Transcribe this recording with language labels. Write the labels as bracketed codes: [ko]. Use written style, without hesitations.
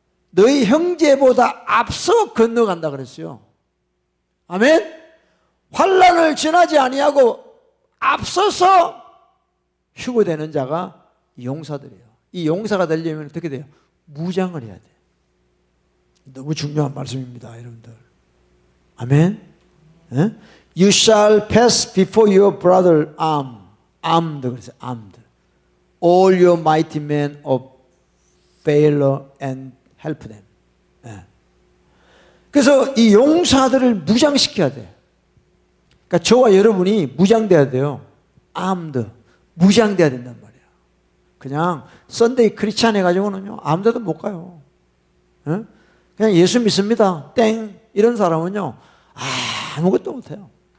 [ko] 너희 형제보다 앞서 건너간다 그랬어요. 아멘. 환난을 지나지 아니하고 앞서서 휴거되는 자가 용사들이에요. 이 용사가 되려면 어떻게 돼요? 무장을 해야 돼. 너무 중요한 말씀입니다, 여러분들. 아멘. 예? [en] You shall pass before your brother armed. [ko] 그래서 [en] armed. All your mighty men of valor and help them. 예. [ko] 그래서 이 용사들을 무장시켜야 돼. 그러니까 저와 여러분이 무장돼야 돼요. [en] armed. [ko] 무장돼야 된단 말이에요. 그냥 썬데이 크리스찬 해가지고는요 아무데도 못 가요. 예? 그냥 예수 믿습니다. 땡. 이런 사람은요 아무것도 못해요.